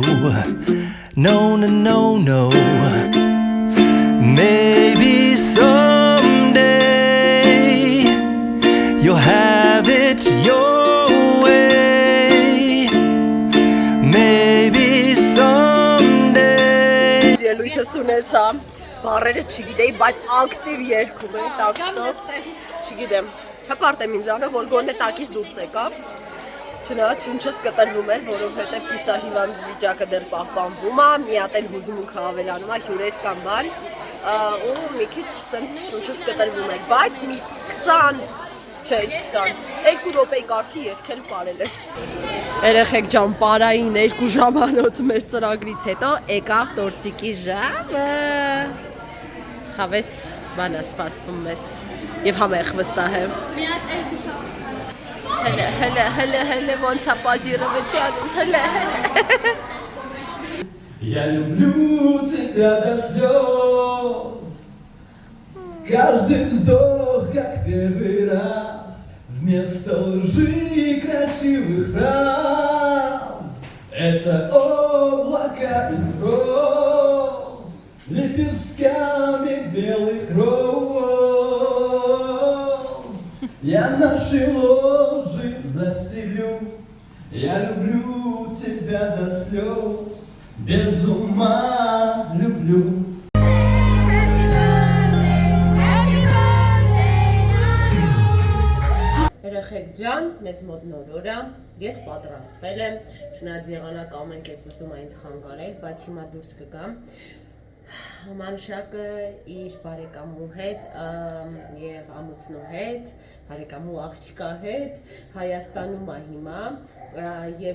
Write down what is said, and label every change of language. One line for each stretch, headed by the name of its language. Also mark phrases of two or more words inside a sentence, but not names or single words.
English: No, no, no, no. Maybe someday you'll have it your way. Maybe someday.
Armenian: Բարերը չգիտեի, բայց ակտիվ երգում էի,
Russian: так что
Armenian: չգիտեմ, հպարտ եմ ինձանով, որ գոնե տակից դուրս եկավ, չնայած ինչս կտրվում էր, որովհետև կիսահիվանդ վիճակը դեռ պահպանվում է, մի հատ էլ հուզմունքը ավելանում է, հյուրեր կան բան, ու մի քիչ սենց ինչս կտրվում էր, բայց մի 20, չէ 20, 2 րոպեի կարգի երգել պարել է։ Երեխեք ջան, պարային 2 ժամանոց մեր ծրագրից հետո եկավ տորտիկի ժամը։ Հավես բանա սպասվում մեզ և համեղ վստահ եմ։ Հələ ոնց է պազիրովեցի անում, հələ
Russian: Я люблю тебя до слез. Каждый вздох, как первый раз. Вместо лжи и красивых фраз. Это облака из роз, лепестками белых роз. Я наши ложи заселю. Я люблю тебя до слез. Без ума люблю.
Armenian: Երեխեք ջան, մեզ մոտ նոր օր է, ես պատրաստվել եմ, շնորհ եղանակ ամեն կերպ ուզում է ինձ խանգարել, բայց հիմա դուրս կգամ։ Մանուշակը իր բարեկամու հետ եւ ամուսնու հետ, բարեկամու աղջկա հետ Հայաստանում է հիմա եւ